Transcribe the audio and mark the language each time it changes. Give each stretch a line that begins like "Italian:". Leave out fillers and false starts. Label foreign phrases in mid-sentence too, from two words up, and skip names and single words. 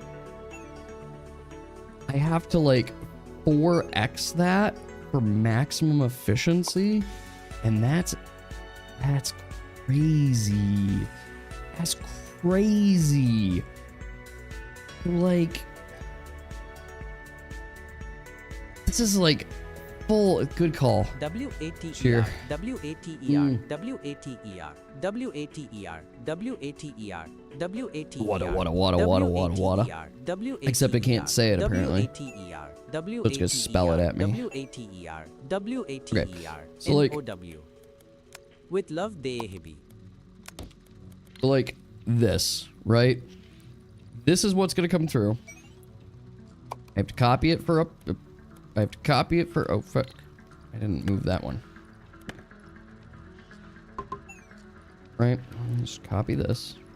English: I have to like 4x that for maximum efficiency. And that's crazy. That's crazy. Like, this is like full. Good call. W-A-T-E-R, Cheer. W-A-T-E-R, W-A-T-E-R, W-A-T-E-R, W-A-T-E-R, Wada. Except I can't say it apparently. Let's just spell it at me. W-A-T-E-R, W-A-T-E-R, So like, N-O-W. With love, Dehibi. like this, right? This is what's gonna come through. I have to copy it for I have to copy it for, oh fuck. I didn't move that one. Right, just copy this.